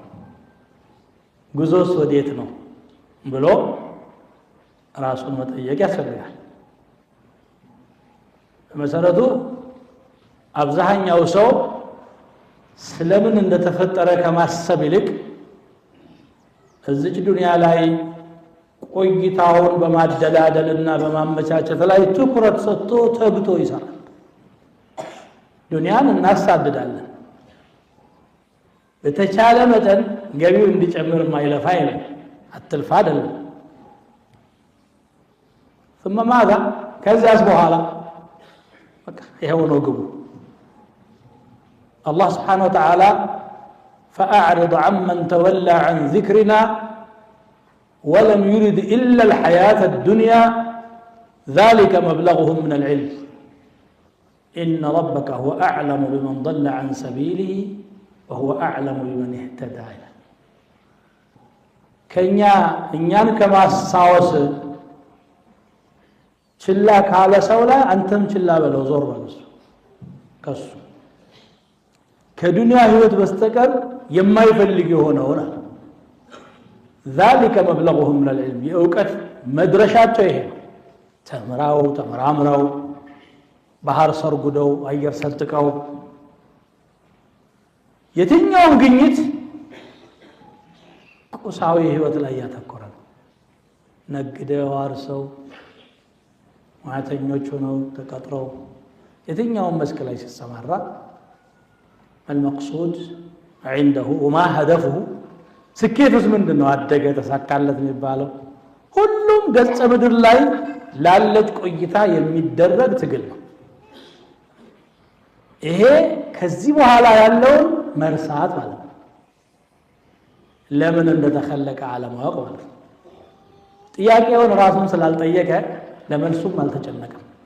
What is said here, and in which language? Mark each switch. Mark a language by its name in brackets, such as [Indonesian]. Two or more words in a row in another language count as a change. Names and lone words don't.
[Amharic] ጉዞስ ወዴት ነው ብሎ ራሱን መጠየቅ ያስፈልጋል። በመሰረቱ አብዛኛው ሰው ስለምን እንደተፈጠረ ከማሰብ ይልቅ እዚህ ዱንያ ላይ ቆይታውን በማደላደልና በማመቻቸት ላይ ትኩረት ሰጥቶ ተግቶ ይሰራል። ዱንያን እናሳድዳለን። በተቻለ መጠን ገቢው እንዲጨምር ማይለፋ አይደለም፣ አትልፋ አይደለም። [Arabic] ثم ماذا [Amharic] ከዚያስ በኋላ በቃ ይሄው ነው ግቡ። [Arabic] الله سبحانه وتعالى فأعرض عمن تولى عن ذكرنا ولم يرد إلا الحياة الدنيا ذلك مبلغهم من العلم إن ربك هو أعلم بمن ضل عن سبيله وهو أعلم بمن اهتدى [Amharic] እኛን ከማሳወስ ችላ ካለ ሰው ላይ አንተም ችላ በለው፣ ዞር በለው ከሱ ከዱንያ ህይወት በስተቀር የማይፈልግ የሆነውና [Arabic] ذلك مبلغهم من العلم [Amharic] የእውቀት መድረሻቸው ይሄ ነው። ተመራምረው ባህር ሰርጉደው አየር ሰጥቀው የትኛውም ግኝት ቁሳዊ ህይወት ላይ ያተኮረ ነው። ነግደው አርሰው ማተኞች ሆነው ተቀጥረው የትኛውም መስክ ላይ ሲሰማራ [Arabic] المقصود عنده وما هدفه [Amharic] ስኬቱስ ምንድነው? አደገ ተሳካለት የሚባለው ሁሉም ገጸ ምድር ላይ ላለች ቆይታ የሚደረግ ትግል ነው። ይሄ ከዚህ በኋላ ያለውን መርሳት ማለት ነው። ለምን እንደተከለቀ አለማወቅ ማለት ነው። ጥያቄውን ራሱን ስላልጠየቀ ለመልሱም አልተጨነቀም።